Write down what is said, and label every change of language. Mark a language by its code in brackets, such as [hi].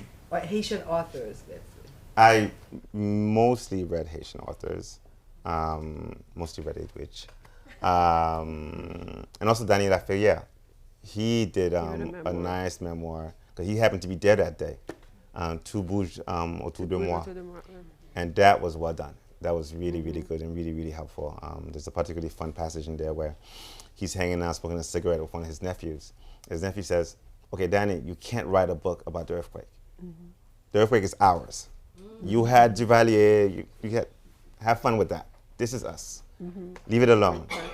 [en] Or Haitian authors, let's say? I mostly read Haitian authors, mostly read Edwidge. And also Danticat. He did a nice memoir, because he happened to be dead that day. [fr] Tout bouge autour de moi. [en] And that was well done. That was really, really good and really, really helpful. There's a particularly fun passage in there where he's hanging out smoking a cigarette with one of his nephews. His nephew says, okay, Danny, you can't write a book about the earthquake. Mm-hmm. The earthquake is ours. Mm-hmm. You had Duvalier, have fun with that. This is us. Mm-hmm. Leave it alone.